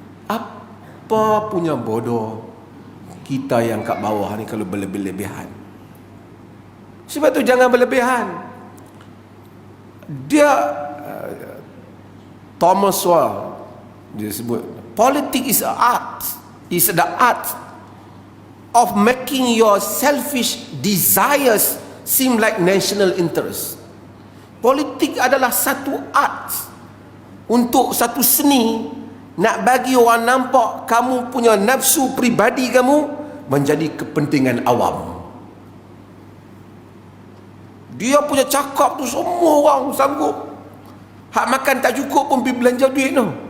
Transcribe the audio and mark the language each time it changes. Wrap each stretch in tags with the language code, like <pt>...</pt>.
<ms>Apa punya bodoh kita yang kat bawah ni kalau berlebih-lebihan. Sebab tu jangan berlebihan. Dia Thomas Sowell dia sebut,</ms> <en>politics is a art, is the art of making your selfish desires seem like national interest.</en> <ms>Politik adalah satu art, untuk satu seni nak bagi orang nampak kamu punya nafsu pribadi kamu menjadi kepentingan awam. Dia punya cakap tu semua orang sanggup. Hak makan tak cukup pun pergi belanja duit tu.</ms>